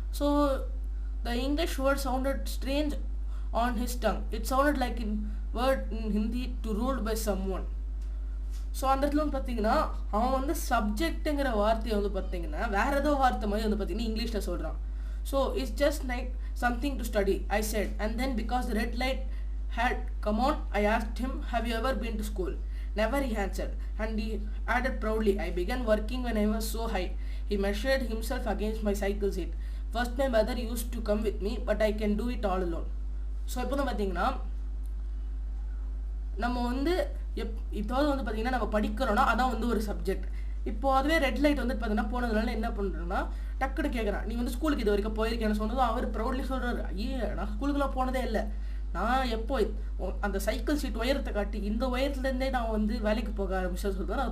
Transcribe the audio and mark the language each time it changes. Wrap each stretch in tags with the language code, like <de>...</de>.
<en>So the English word sounded strange on his tongue. It sounded like in word in Hindi to ruled by someone.</en> <ta>So அந்த இடத்துல வந்து பார்த்தீங்கன்னா அவன் வந்து சப்ஜெக்ட்டுங்கிற வார்த்தையை வந்து பார்த்தீங்கன்னா வேற ஏதோ வார்த்தை மாதிரி வந்து பார்த்தீங்கன்னா இங்கிலீஷில் சொல்கிறான்.</ta> <en>So it's just like something to study, I said, and then because the red light had come on, I asked him, have you ever been to school? Never, he answered, and he added proudly, I began working when I was so high. He measured himself against my cycle seat. First my mother used to come with me, but I can do it all alone.</en> <ta>So இப்போ வந்து பார்த்தீங்கன்னா நம்ம வந்து இப்போது வந்து பார்த்தீங்கன்னா நம்ம படிக்கிறோன்னா அதான் வந்து ஒரு சப்ஜெக்ட். இப்போ அதுவே ரெட் லைட் வந்து பார்த்தீங்கன்னா போனதுனால என்ன பண்ணுறோன்னா டக்குன்னு கேட்குறான், நீ வந்து ஸ்கூலுக்கு இது வரைக்கும் போயிருக்கேன்னு சொன்னதும் அவர் ப்ரௌட்லி சொல்கிறாரு, ஐயே நான் ஸ்கூலுக்குலாம் போனதே இல்லை, நான் எப்போ அந்த சைக்கிள் சீட் உயரத்தை காட்டி இந்த உயரத்துலேருந்தே நான் வந்து வேலைக்கு போக ஆரம்பிச்சேன்னு சொல்கிறார்.</ta>